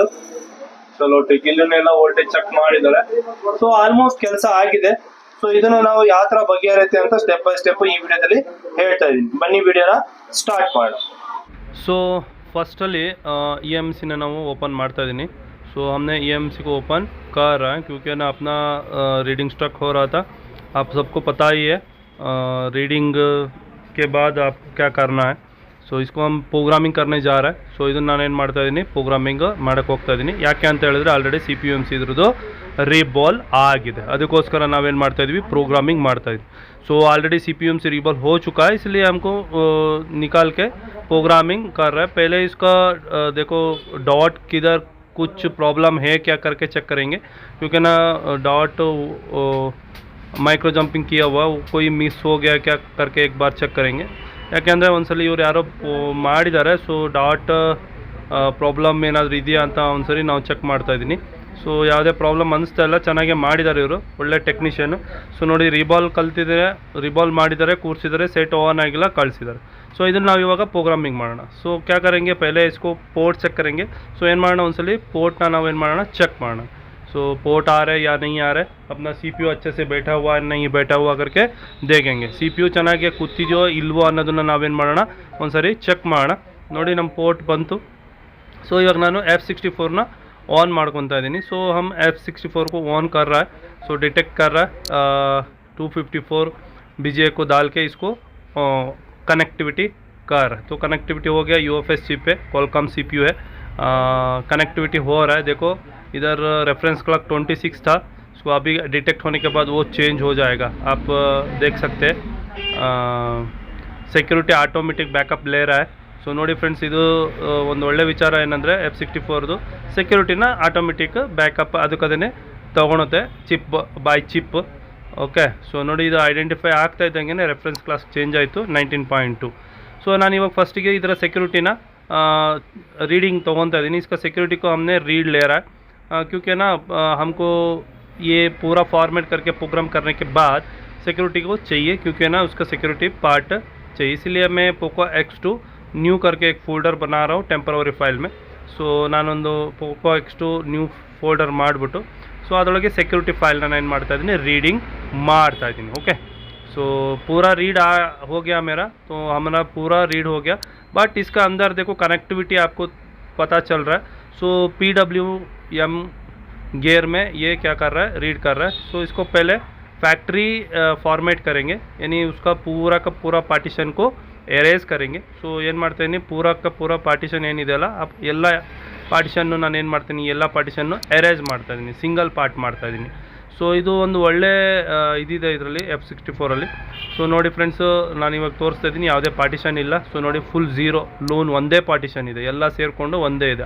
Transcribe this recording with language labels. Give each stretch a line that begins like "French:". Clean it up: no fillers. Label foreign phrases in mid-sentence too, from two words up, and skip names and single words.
Kannada: ಚಲೋ ಟಿಕ್ ಇಲ್ಲೆಲ್ಲ
English: voltage check
Kannada: ಮಾಡಿದ್ದಾರೆ।
English: so almost
Kannada: ಕೆಲಸ ಆಗಿದೆ। ಸೊ ಇದನ್ನ ನಾವು ಯಾವ ತರ ಬಗೆಹರಿಯುತ್ತೆ ಅಂತ
English: step by step
Kannada: ಈ ವಿಡಿಯೋದಲ್ಲಿ ಹೇಳ್ತಾ ಇದೀನಿ। ಬನ್ನಿ ವಿಡಿಯೋನ ಸ್ಟಾರ್ಟ್ ಮಾಡೋಣ।
English: so first
Kannada: ಅಲ್ಲಿ EMC ನ ನಾವು ಓಪನ್ ಮಾಡ್ತಾ ಇದೀನಿ।
Hindi: सो हमने EMC को ओपन कर रहा है क्योंकि ना अपना
English: reading stuck
Hindi: हो रहा था। आप सबको पता ही है रीडिंग के बाद आप क्या करना है। सो इसको हम प्रोग्रामिंग करने जा रहे हैं।
Kannada: सो ಇದನ್ನ ನಾನು ಏನು ಮಾಡ್ತಾ ಇದ್ದೀನಿ, ಪ್ರೋಗ್ರಾಮಿಂಗ್ ಮಾಡಕ್ಕೆ ಹೋಗ್ತಾ ಇದ್ದೀನಿ। ಯಾಕೆ ಅಂತ ಹೇಳಿದ್ರೆ
English: already CPU MC
Kannada: ಇದ್ರದ್ದು ರೀಬಾಲ್ ಆಗಿದೆ, ಅದಕ್ಕೋಸ್ಕರ ನಾವೇನು ಮಾಡ್ತಾ ಇದೀವಿ, ಪ್ರೋಗ್ರಾಮಿಂಗ್ ಮಾಡ್ತಾ ಇದ್ವಿ।
English: so already CPU MC reball
Hindi: हो चुका है, इसलिए हमको निकाल के प्रोग्रामिंग कर रहा है। पहले इसका देखो डॉट किधर कुछ प्रॉब्लम है क्या करके चेक करेंगे, क्योंकि ना
English: dot micro jumping
Hindi: किया हुआ, कोई मिस हो गया क्या करके एक बार ಚೆಕ್ करेंगे।
Kannada: ಯಾಕೆಂದರೆ ಒಂದ್ಸಲಿ ಇವ್ರು ಯಾರೋ ಮಾಡಿದ್ದಾರೆ।
English: so dot problem
Kannada: ಏನಾದರೂ ಇದೆಯಾ ಅಂತ ಒಂದ್ಸರಿ ನಾವು ಚೆಕ್ ಮಾಡ್ತಾ ಇದ್ದೀನಿ। ಸೊ ಯಾವುದೇ ಪ್ರಾಬ್ಲಮ್ ಅನಿಸ್ತಾ ಇಲ್ಲ, ಚೆನ್ನಾಗೇ ಮಾಡಿದ್ದಾರೆ ಇವರು, ಒಳ್ಳೆ ಟೆಕ್ನಿಷಿಯನ್। ಸೊ ನೋಡಿ, ರೀಬಾಲ್ ಕಲ್ತಿದ್ದಾರೆ, ರೀಬಾಲ್ ಮಾಡಿದ್ದಾರೆ, ಕೂರಿಸಿದ್ದಾರೆ,
English: set on
Kannada: ಆಗಿಲ್ಲ, ಕಳಿಸಿದ್ದಾರೆ। ಸೊ ಇದನ್ನು ನಾವು ಇವಾಗ ಪ್ರೋಗ್ರಾಮಿಂಗ್ ಮಾಡೋಣ। ಸೊ
Hindi: क्या करेंगे, पहले इसको पोर्ट चेक करेंगे।
Kannada: ಸೊ ಏನು ಮಾಡೋಣ, ಒಂದ್ಸಲಿ पोर्टನ ನಾವೇನು ಮಾಡೋಣ, ಚೆಕ್ ಮಾಡೋಣ।
Hindi: सो पोर्ट आ रहा है या नहीं आ रहा है, अपना CPU अच्छे से बैठा हुआ है नहीं बैठा हुआ करके देखेंगे।
Kannada: CPU ಚೆನ್ನಾಗಿ ಕೂತಿದೆಯೋ ಇಲ್ವೋ ಅನ್ನೋದನ್ನ ನಾವೇನು ಮಾಡೋಣ, ಒಂದ್ಸರಿ ಚೆಕ್ ಮಾಡೋಣ। ನೋಡಿ, ನಮ್ಮ ಪೋರ್ಟ್ ಬಂತು। ಸೊ ಇವಾಗ ನಾನು F64ನ ऑन ಮಾಡ್ಕೊತಾ ಇದ್ದೀನಿ।
Hindi: सो हम F64 को ऑन कर रहा है। सो डिटेक्ट कर रहा है 254 BGA को डाल के इसको कनेक्टिविटी कर। तो कनेक्टिविटी हो गया, UFS चिप है, Qualcomm CPU है, कनेक्टिविटी हो रहा है। देखो इधर
English: reference clock
Hindi: 26 था, इसको अभी डिटेक्ट होने के बाद वो चेंज हो जाएगा, आप देख सकते हैं।
English: security automatic backup
Hindi: ले रहा है।
Kannada: ಸೊ ನೋಡಿ ಫ್ರೆಂಡ್ಸ್, ಇದು ಒಂದು ಒಳ್ಳೆ ವಿಚಾರ ಏನಂದರೆ F64ದು ಸೆಕ್ಯೂರಿಟಿನ
English: automatic backup
Kannada: ಅದಕ್ಕದೇ ತೊಗೊಳುತ್ತೆ,
English: chip by chip. okay, so
Kannada: ನೋಡಿ, ಇದು ಐಡೆಂಟಿಫೈ ಆಗ್ತಾ ಇದ್ದಂಗೆ
English: reference class change
Kannada: ಆಯಿತು 19.2। ಸೊ ನಾನು ಇವಾಗ ಫಸ್ಟಿಗೆ ಇದರ ಸೆಕ್ಯೂರಿಟಿನ रीडिंग ತೊಗೊತಾ इದ್ದೀನಿ।
Hindi: इसका सिक्योरिटी को हमने रीड ले रहा है, क्योंकि ना हमको ये पूरा फॉर्मेट करके प्रोग्राम करने के बाद सिक्योरिटी को चाहिए, क्योंकि ना उसका
English: security part
Hindi: चाहिए। इसलिए मैं पोको X2 न्यू करके एक फोल्डर बना रहा हूँ
English: temporary file
Hindi: में। सो ನಾನೊಂದು पोको X2 न्यू फोल्डर ಮಾಡಿಬಿಟ್ಟು ಸೊ ಅದರೊಳಗೆ ಸೆಕ್ಯೂರಿಟಿ ಫೈಲ್ನ ನಾನು ಏನು ಮಾಡ್ತಾ ಇದ್ದೀನಿ, ರೀಡಿಂಗ್ ಮಾಡ್ತಾ ಇದ್ದೀನಿ।
Kannada: ಓಕೆ,
Hindi: सो पूरा रीड हो गया मेरा, तो हमारा पूरा रीड हो गया। बट इसका अंदर देखो कनेक्टिविटी आपको पता चल रहा है। सो PWM गियर में ये क्या कर रहा है, रीड कर रहा है। सो इसको पहले
English: factory format
Hindi: करेंगे, यानी उसका पूरा का पूरा पार्टीशन को एरेज करेंगे।
Kannada: सो ಏನು ಮಾಡ್ತೀನಿ,
Hindi: पूरा का पूरा पार्टीशन
Kannada: ಏನಿದೆಯಲ್ಲ ಎಲ್ಲ ಪಾರ್ಟಿಷನ್ನು ನಾನು ಏನು ಮಾಡ್ತೀನಿ, ಎಲ್ಲ ಪಾರ್ಟಿಷನ್ನು ಎರೇಜ್ ಮಾಡ್ತಾ ಇದ್ದೀನಿ,
English: single part
Kannada: ಮಾಡ್ತಾ ಇದ್ದೀನಿ। ಸೊ ಇದು ಒಂದು ಒಳ್ಳೆ ಇದಿದೆ ಇದರಲ್ಲಿ F64ಅಲ್ಲಿ. ಸೊ ನೋಡಿ ಫ್ರೆಂಡ್ಸು, ನಾನು ಇವಾಗ ತೋರಿಸ್ತಾ ಇದ್ದೀನಿ, ಯಾವುದೇ ಪಾರ್ಟಿಷನ್ ಇಲ್ಲ. ಸೊ ನೋಡಿ
English: full zero LUN,
Kannada: ಒಂದೇ ಪಾರ್ಟಿಷನ್ ಇದೆ, ಎಲ್ಲ ಸೇರಿಕೊಂಡು ಒಂದೇ ಇದೆ.